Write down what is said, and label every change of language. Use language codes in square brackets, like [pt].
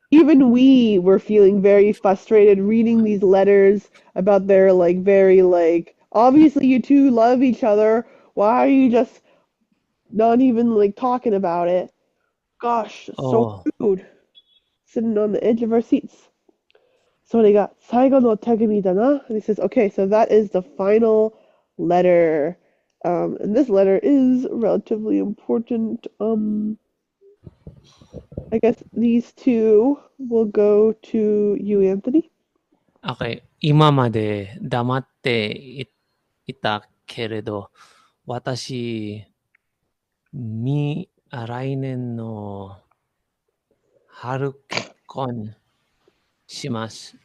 [en] even we were feeling very frustrated reading these letters about their like very like obviously you two love each other. Why are you just not even like talking about it? Gosh, so Oh, rude. Sitting on the edge of our seats. So they got [ja] 最後の手紙だな. [en] And he says, okay, so that is the final letter. And this letter is relatively important. I guess these two will go to you, Anthony. Okay. [ja] 今まで黙っていたけれど、私、来年の春結婚します。